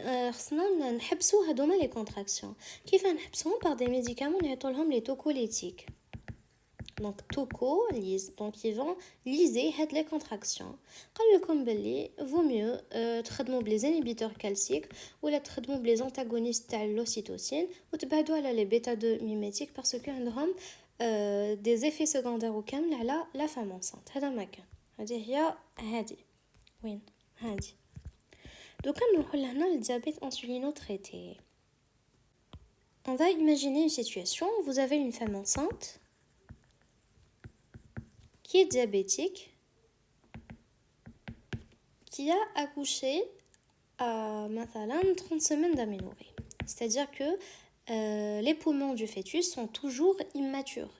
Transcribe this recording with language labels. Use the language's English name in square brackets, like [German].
[Arabic] خصنا نحبسوا هذوما les contractions. كيف نحبسوهم [French] par des médicaments [Arabic] نعطولهم [French] les tocolytiques. Donc tocolise, donc ils vont liser les contractions. [Arabic] قال لكم باللي [French] vaut mieux تخدموا بلي inhibiteurs calciques ou la تخدموا بلي antagonistes تاع l'ocytocine [Arabic] وتبعدوا على [French] les bêta 2 mimétiques parce que عندهم des effets secondaires [Arabic] كامل على [French] la femme enceinte. [Arabic] هذا ما كان. هذه هي هذه. وين؟ هذه. دوكا نروحوا لهنا الديابيت انسولينو [French] traité. On va imaginer une situation, vous avez une femme enceinte qui est diabétique, qui a accouché à 30 semaines d'aménorrhée. C'est-à-dire que les poumons du fœtus sont toujours immatures.